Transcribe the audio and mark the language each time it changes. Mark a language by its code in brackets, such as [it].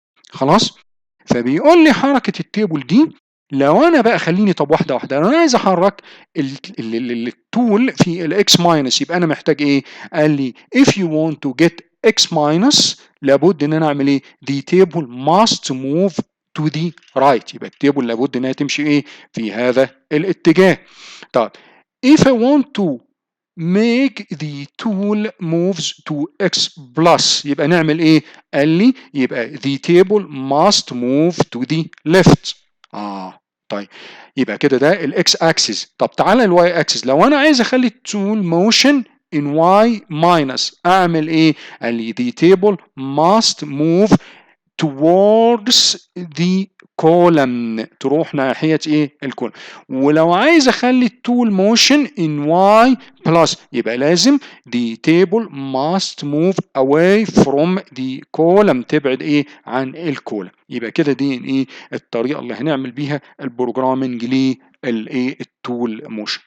[ar] خلاص، فبيقول لي حركه التيبل دي لو انا بقى خليني طب واحده واحده، لو انا عايز احرك التول في الاكس ماينس يبقى انا محتاج قال لي [en] if you want to get x minus [ar] لابد ان انا اعمل [en] the table must move to the right. [ar] يبقى التيبل لابد انها تمشي في هذا الاتجاه. طيب [en] if I want to make the tool moves to x plus [ar] يبقى نعمل قال لي يبقى [en] the table must move to the left. [ar] طيب يبقى كده ده الاكس اكسس. طب تعالى الواي اكسس، لو انا عايز اخلي التول موشن [en] in y minus [ar] اعمل قال لي [en] the table must move towards the column، [ar] تروح ناحية الكولم. ولو عايز اخلي التول موشن [en] in y plus [ar] يبقى لازم [en] the table must move away from the column، [ar] تبعد عن الكولم. يبقى كده دي الطريقة اللي هنعمل بيها البروجرامنج التول موشن.